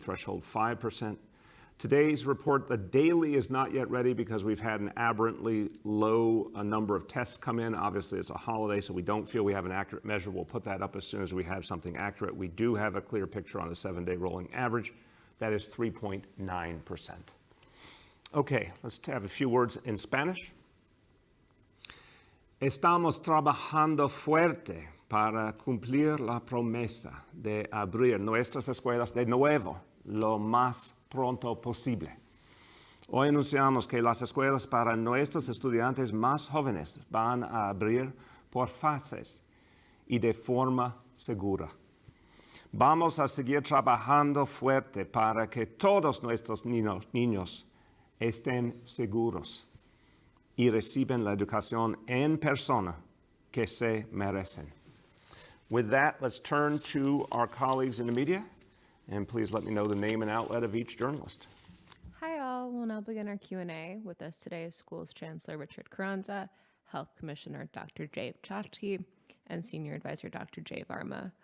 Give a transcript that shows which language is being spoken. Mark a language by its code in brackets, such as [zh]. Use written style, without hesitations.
[en] Threshold 5%. Today's report, the daily is not yet ready because we've had an aberrantly low number of tests come in. Obviously, it's a holiday, so we don't feel we have an accurate measure. We'll put that up as soon as we have something accurate. We do have a clear picture on the 7-day rolling average. That is 3.9%. Okay, let's have a few words in Spanish. [es] Estamos trabajando fuerte para cumplir la promesa de abrir nuestras escuelas de nuevo lo más pronto posible. Hoy anunciamos que las escuelas para nuestros estudiantes más jóvenes van a abrir por fases y de forma segura. Vamos a seguir trabajando fuerte para que todos nuestros niños estén seguros y reciban la educación en persona que se merecen. [en] With that, let's turn to our colleagues in the media. And please let me know the name and outlet of each journalist. Hi all, we'll now begin our Q&A. With us today is Schools Chancellor Richard Carranza, Health Commissioner Dr. Jay Chachki, and Senior Advisor Dr. Jay Varma.